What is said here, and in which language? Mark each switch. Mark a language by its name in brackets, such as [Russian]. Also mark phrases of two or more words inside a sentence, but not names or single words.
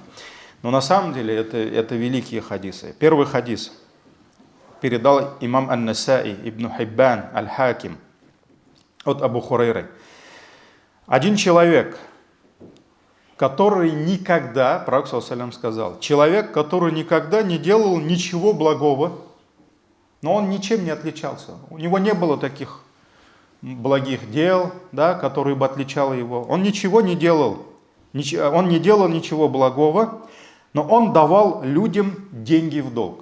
[Russian] Но на самом деле это великие хадисы. Первый хадис передал имам Ан-Насаи, Ибн Хиббан, Аль-Хаким от Абу Хурайры. Один человек, который никогда, пророк [Arabic] صلى الله عليه وسلم [Russian] сказал, человек, который никогда не делал ничего благого, но он ничем не отличался. У него не было таких благих дел, да, которые бы отличали его. Он ничего не делал. Он не делал ничего благого, но он давал людям деньги в долг.